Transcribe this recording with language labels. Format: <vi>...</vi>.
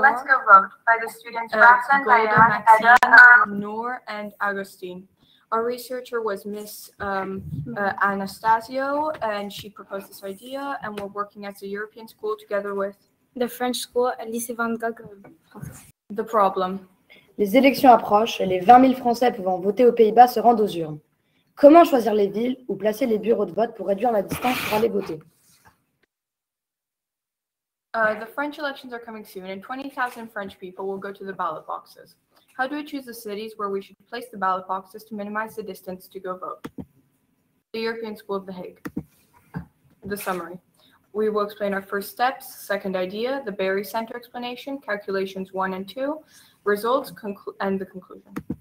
<en>Let's go vote by the students Rafsan, Golda, Diane, Maxine, Edda. Noor, and Agustin. Our researcher was Miss Anastasio, and she proposed this idea, and we're working as a European school together with the French school at Lycée Van Gogh. The problem.</en> <fr>Les élections approchent et les 20 000 Français pouvant voter aux Pays-Bas se rendent aux urnes. Comment choisir les villes où placer les bureaux de vote pour réduire la distance pour aller voter?</fr> <en>The French elections are coming soon, and 20,000 French people will go to the ballot boxes. How do we choose the cities where we should place the ballot boxes to minimize the distance to go vote? The European School of The Hague. The summary. We will explain our first steps, second idea, the Berry Center explanation, calculations 1 and 2, results, and the conclusion.</en>